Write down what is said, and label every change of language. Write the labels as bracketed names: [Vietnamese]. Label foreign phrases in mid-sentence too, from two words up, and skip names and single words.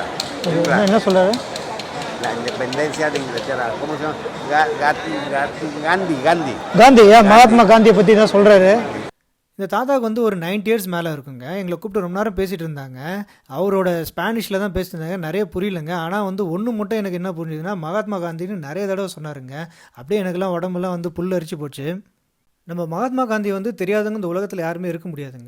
[Tamil] என்ன சொல்கிறாரு? [Spanish] La independencia de Inglaterra. ¿Cómo se llama? Gandhi. [Tamil] காந்தி, மகாத்மா காந்தியை பற்றி தான் சொல்கிறாரு. இந்த தாத்தாவுக்கு வந்து ஒரு 90 years மேலே இருக்குங்க. எங்களை கூப்பிட்டு ரொம்ப நேரம் பேசிகிட்டு இருந்தாங்க. அவரோட ஸ்பானிஷில் தான் பேசிட்டு இருந்தாங்க, நிறைய புரியலைங்க. ஆனால் வந்து ஒன்று மட்டும் எனக்கு என்ன புரிஞ்சுதுன்னா, மகாத்மா காந்தின்னு நிறைய தடவை சொன்னாருங்க. அப்படியே எனக்குலாம் உடம்புலாம் வந்து புல் அரிச்சு போச்சு. நம்ம மகாத்மா காந்தி வந்து தெரியாதவங்க இந்த உலகத்தில் யாருமே இருக்க முடியாதுங்க.